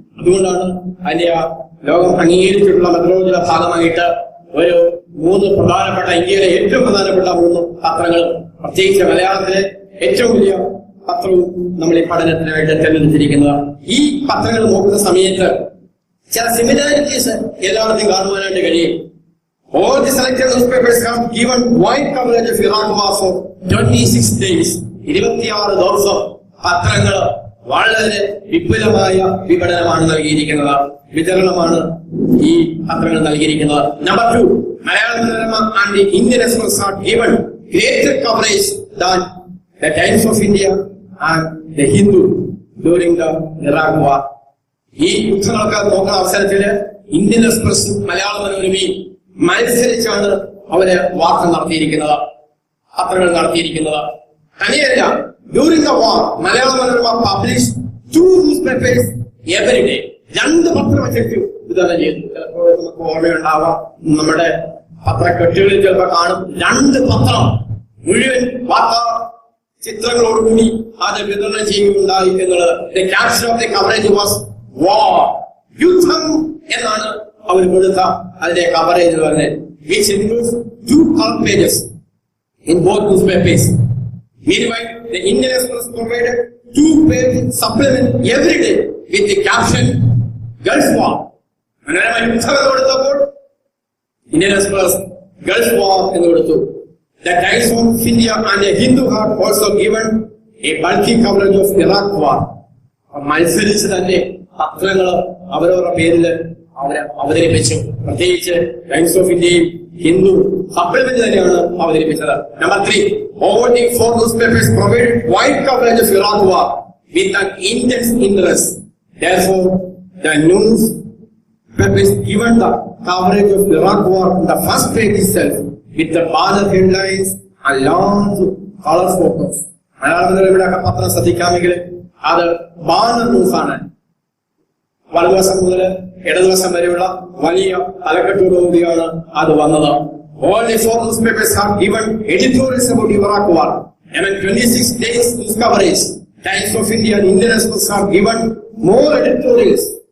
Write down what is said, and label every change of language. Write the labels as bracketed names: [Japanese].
[Malayalam] അതുകൊണ്ടാണ് അതിന്റെ ലോകം അംഗീകരിച്ചിട്ടുള്ള മെത്തഡോളജിയുടെ ഭാഗമായിട്ട് ഒരു 3 പ്രധാനപ്പെട്ട, ഇന്ത്യയിലെ ഏറ്റവും പ്രധാനപ്പെട്ട 3 പത്രങ്ങൾ, പ്രത്യേകിച്ച് മലയാളത്തിലെ ഏറ്റവും വലിയ പത്രവും നമ്മൾ ഈ പഠനത്തിനായിട്ട് തെരഞ്ഞെടുത്തിരിക്കുന്നത്. ഈ പത്രങ്ങൾ നോക്കുന്ന സമയത്ത് ചില സിമിലാരിറ്റീസ് എല്ലാവർക്കും കാണുവാനായിട്ട് കഴിയും. [English] All the selected newspapers have given wide coverage of Iraq war for 26 days. [Malayalam] 26 ദിവസം പത്രങ്ങൾ വളരെ വിപുലമായ വിപണനമാണ് നൽകിയിരിക്കുന്നത്, വിതരണമാണ് ഈ പത്രങ്ങൾ നൽകിയിരിക്കുന്നത്. [English] Number 2, Malayala Manorama and the Indian Express have given greater coverage than the Times of India and the Hindu during the Iraq war. [Malayalam] ഈ യുദ്ധങ്ങളൊക്കെ നോക്കുന്ന അവസരത്തില് ഇന്ത്യൻ എക്സ്പ്രസും മലയാള മനോരമയും മത്സരിച്ചാണ് അവര് വാർത്ത നടത്തിയിരിക്കുന്നത്, പത്രങ്ങൾ നടത്തിയിരിക്കുന്നത്. തനിയല്ല, [English] During the war Malayala Manorama publish 2 newspapers every day. [Malayalam] 2 പത്രം വെച്ചിട്ട് വിതരണം ചെയ്തു. ചിലപ്പോൾ നമുക്ക് ഓർമ്മയുണ്ടാവാം, നമ്മുടെ പത്രക്കെട്ടുകളിൽ ചിലപ്പോൾ കാണും 2 പത്രം മുഴുവൻ വാർത്താ ചിത്രങ്ങളോടുകൂടി അത് വിതരണം ചെയ്യുകയുണ്ടായി എന്നുള്ളത്. [English] the caption of the coverage was war, [Malayalam] യുദ്ധം എന്നാണ് അവർ കൊടുത്ത അതിന്റെ കവറേജ് പറഞ്ഞത്. [English] which includes 2 color pages in both newspapers. Meanwhile, the Indian Express provided 2-page supplement every day with the caption Gulf War. [Malayalam] Manorama യുദ്ധം കൊടുത്തപ്പോൾ ഇന്ത്യൻ എക്സ്പ്രസ് ഗൾഫ് വാർ എന്ന് കൊടുത്തു. [English] The Times of India and the Hindu have also given a bulky coverage of Iraq war. [Malayalam] മത്സരിച്ച് തന്നെ പത്രങ്ങൾ അവരവരുടെ പേരിൽ അവതരിപ്പിച്ചു. പ്രത്യേകിച്ച് ടൈംസ് ഓഫ് ഇന്ത്യയും ഹിന്ദു സപ്ലിമെന്റ് തന്നെയാണ് അവതരിപ്പിച്ചത്. [English] Number 3, all the 4 newspapers provided wide coverage of Iraq war with an intense interest. Therefore, the newspapers given the coverage of Iraq war on the first page itself with the banner headlines and large color photos. [Malayalam] മലയാളത്തിൽ ഇവിടെ പത്രം ശ്രദ്ധിക്കാമെങ്കിൽ അത് banner news ആണ്. വലതുവശം മുതൽ ഇടതുവശം വരെയുള്ള വലിയ തലക്കെട്ടോടുകൂടിയാണ് അത് വന്നത്. [English] All the 4 newspapers have given editorials about Iraq war. Among 26 days news coverage, Times of India and Indian Express have given more editorials